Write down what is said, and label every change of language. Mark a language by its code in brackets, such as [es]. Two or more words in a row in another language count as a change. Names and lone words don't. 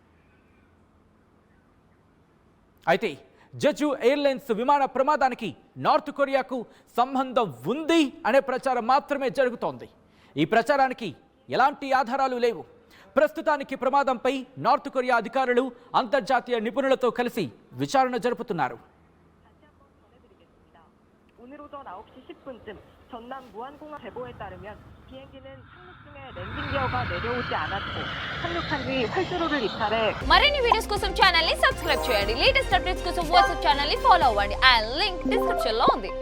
[te] అయితే జెజు ఎయిర్లైన్స్ విమాన ప్రమాదానికి నార్త్ కొరియాకు సంబంధం ఉంది అనే ప్రచారం మాత్రమే జరుగుతోంది. ఈ ప్రచారానికి ఎలాంటి ఆధారాలు లేవు. ప్రస్తుతానికి ప్రమాదంపై నార్త్ కొరియా అధికారులు అంతర్జాతీయ నిపుణులతో కలిసి విచారణ జరుపుతున్నారు. [ko] 오늘 오전 9시 10분쯤 전남 무안공항 제보에 따르면 비행기는 착륙 중에 랜딩 기어가 내려오지 않았고 착륙한 뒤 활주로를 이탈해 [te] మరిన్ని వీడియోస్ కోసం ఛానల్ ని సబ్స్క్రైబ్ చేయండి. [en] latest updates [te] కోసం వాట్సాప్ ఛానల్ ని ఫాలో అవ్వండి. ఆ [en] link description [te] లో ఉంది.